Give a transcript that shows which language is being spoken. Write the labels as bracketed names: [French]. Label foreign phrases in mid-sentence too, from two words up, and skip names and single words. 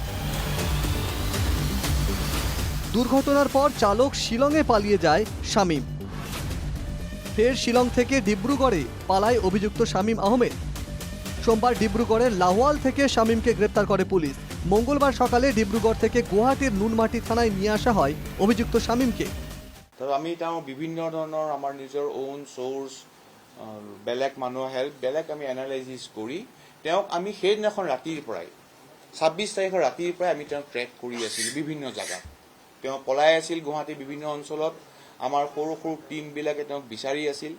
[Bangla] দুর্ঘটনার পর চালক শিলংয়ে পালিয়ে যায় শামীম। ফের শিলং থেকে ডিব্রুগড়ে পালায় অভিযুক্ত শামীম আহমেদ। সোমবার ডিব্রুগড়ের লাহোয়াল থেকে শামীমকে গ্রেপ্তার করে পুলিশ। মঙ্গলবার সকালে ডিব্রুগড় থেকে গুয়াহাটির নুনমাটি থানায় নিয়ে আসা হয় অভিযুক্ত শামীমকে। [Assamese] আমি বিভিন্ন ধৰণৰ আমাৰ নিজৰ [English] own source [Assamese] বেলেগ মানুহৰ হেল্প বেলেগ আমি এনালাইজিস কৰি তেওঁক আমি সেইদিনাখন ৰাতিৰ পৰাই 26 তাৰিখৰ ৰাতিৰ পৰাই আমি তেওঁক ট্ৰেক কৰি আছিলোঁ বিভিন্ন জাগাত। তেওঁ পলাই আছিল গুৱাহাটীৰ বিভিন্ন অঞ্চলত। আমাৰ সৰু সৰু টিমবিলাকে তেওঁক বিচাৰি আছিল।